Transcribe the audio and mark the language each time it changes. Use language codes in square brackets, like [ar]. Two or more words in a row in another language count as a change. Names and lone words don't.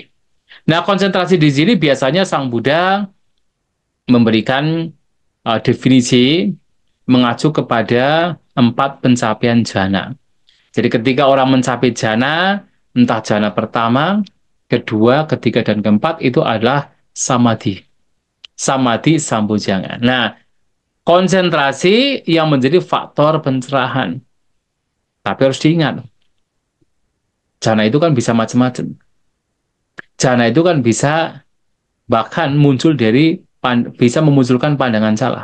[id] Nah, konsentrasi di sini biasanya Sang Buddha memberikan definisi mengacu kepada 4 pencapaian jana. Jadi ketika orang mencapai jana, entah jana pertama, kedua, ketiga, dan keempat, itu adalah samadhi. [pi] Samadhi sambojanga. [id] Nah, konsentrasi yang menjadi faktor pencerahan. Tapi harus diingat, jana itu kan bisa macam-macam. Jana itu kan bisa bahkan muncul dari, bisa memunculkan pandangan salah.